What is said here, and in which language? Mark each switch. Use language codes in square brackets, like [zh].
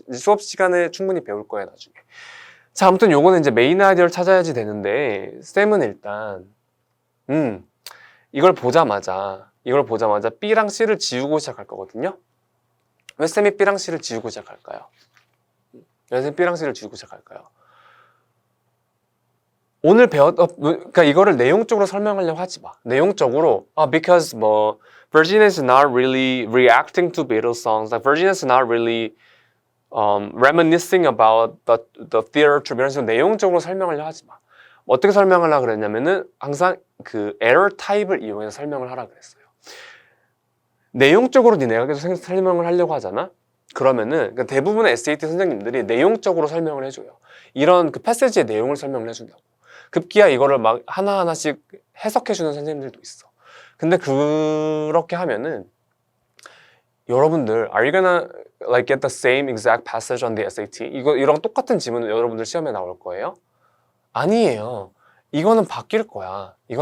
[ko] 수업 시간에 충분히 배울 거예요, 나중에. 자, 아무튼 요거는 이제 메인 아이디어를 찾아야지 되는데 쌤은 일단 이걸 보자마자 B랑 C를 지우고 시작할 거거든요. 왜 쌤이 B랑 C를 지우고 시작할까요? 왜 쌤이 B랑 C를 지우고 시작할까요? 오늘 그러니까 이거를 내용적으로 설명하려고 하지 마. 내용적으로 [en] because Virginia is not really reacting to Beatles songs. Like Virginia is not really reminiscing about the theater troupe. [ko] 이런 식으로 내용적으로 설명하려고 하지 마. 어떻게 설명하려고 그랬냐면은 항상 그 error 타입을 이용해서 설명을 하라 그랬어요. 내용적으로 내가 계속 설명을 하려고 하잖아. 그러면은 그러니까 대부분의 SAT 선생님들이 내용적으로 설명을 해줘요. 이런 그 패세지의 내용을 설명을 해준다고. 급기야 이거를 막 하나하나씩 해석해주는 선생님들도 있어. 근데 그렇게 하면은 여러분들 [en] Are you gonna like get the same exact passage on the SAT? [ko] 이런 똑같은 지문은 여러분들 시험에 나올 거예요? 아니에요. 이거는 바뀔 거야.